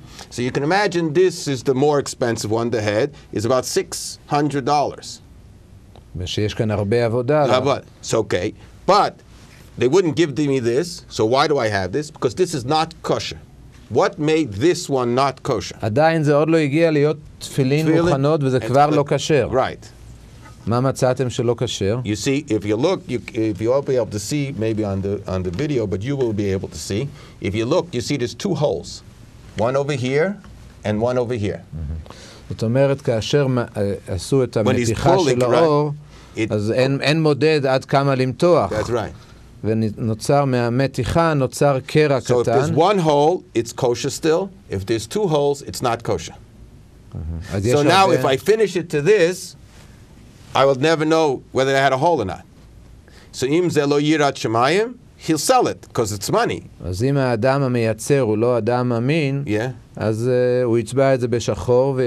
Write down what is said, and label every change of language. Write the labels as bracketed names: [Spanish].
[English] So you can imagine this is the more expensive one, the head, is about $600. [Hebrew] ושיש כאן הרבה עבודה. [English] But, it's okay. But they wouldn't give me this, so why do I have this? Because this is not kosher. What made this one not kosher? [Hebrew] עדיין זה עוד לא הגיע להיות תפילין מוכנות וזה כבר לא כשר. [English] Right. [Hebrew] מה מצאתם שלא כשר? [English] You see, if you look, if you won't be able to see, maybe on the video, but you will be able to see. If you look, you see there's 2 holes. One over here and one over here. [Hebrew] זאת אומרת, כאשר עשו את המתיחה של האור, אז אין מודד עד כמה למתוח. [English] That's right. [Hebrew] ונוצר מהמתיחה, נוצר קרע [English] So if [Hebrew] קטן. [English] there's 1 hole, it's kosher still. If there's 2 holes, it's not kosher. So now if I finish it to this, I will never know whether I had a hole or not. So [Hebrew] im ze lo yirat shemayim, [English] he'll sell it because it's money. [Hebrew] אז אם האדם המייצר הוא לא אדם אמין, אז הוא יצבע את זה בשחור,